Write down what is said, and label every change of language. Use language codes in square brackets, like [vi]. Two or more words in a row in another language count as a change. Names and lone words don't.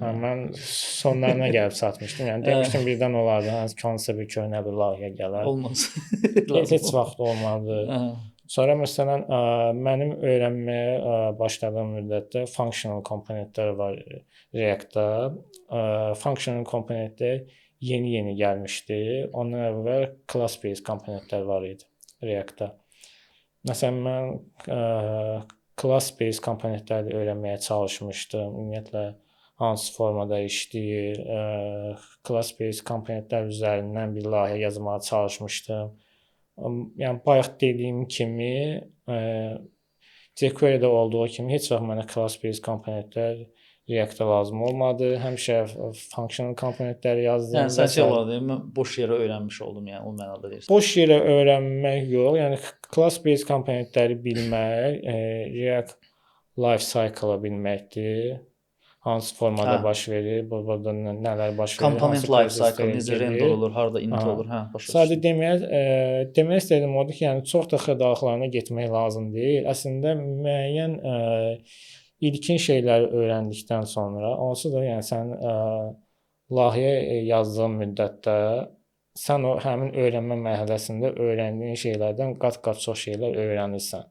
[az] Mən sonlarına gəlib çatmışdım. Yəni demişdim birdən olardı, hansısa bir köhnə bir layihə gələr. Olmaz. Heç vaxt olmadı. Sonra məsələn mənim öyrənməyə başladığım müddətdə functional komponentlər var React-da. Functional komponentlər yeni gəlmişdi. Ondan əvvəl class-based komponentlər var idi React-da. Məsələn mən class-based komponentləri öyrənməyə çalışmışdım. Ümumiyyətlə hansı formada işləyir, class-based komponentlər üzərindən bir layihə yazmağa çalışmışdım. Yəni bayaq dediyim kimi jQuery-də olduğu kimi heç vaxt mənə class-based komponentlər React-da lazım olmadı. Həmişə functional komponentləri yazdım. Yəni sən şey olardı, mən boş yerə öyrənmiş oldum, yəni o mənada deyirsən. Boş yerə öyrənmək yox, yəni class-based komponentləri bilmək, React [en] life cycle-ı [az] bilməkdir. Hansı formada baş verir, burada nələr baş verir, komponent [en] life cycle, [az] necə render olur, harda init olur, başa. Sadəcə demək istədiyim odur ki, yəni çox da xırdalıqlarına getmək lazım deyil. Əslində müəyyən ilkin şeyləri öyrəndikdən sonra, onsuz da yəni sən layihə yazdığın müddətdə sən o həmin öyrənmə mərhələsində öyrəndiyin şeylərdən qat-qat çox şeylər öyrənirsən.